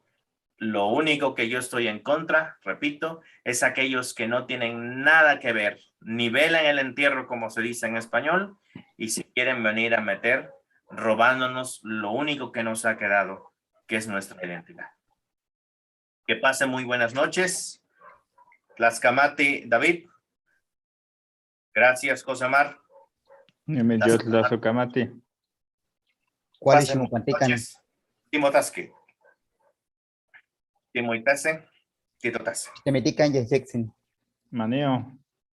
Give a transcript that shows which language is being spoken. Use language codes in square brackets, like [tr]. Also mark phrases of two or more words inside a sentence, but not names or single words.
[es] Lo único que yo estoy en contra, repito, es aquellos que no tienen nada que ver, ni vela en el entierro, como se dice en español, y si quieren venir a meter, robándonos lo único que nos ha quedado, que es nuestra identidad. Que pasen muy buenas noches. [nhe] Tlaxcamati, David. Gracias, Josemar. Nimeyotla Sukamati. [es] ¿Cuál es Pasen buenas [nhe] Ximopantican? noches. Timotasque. Timoitase. Titotase. Temetican y Sexin. Maneo.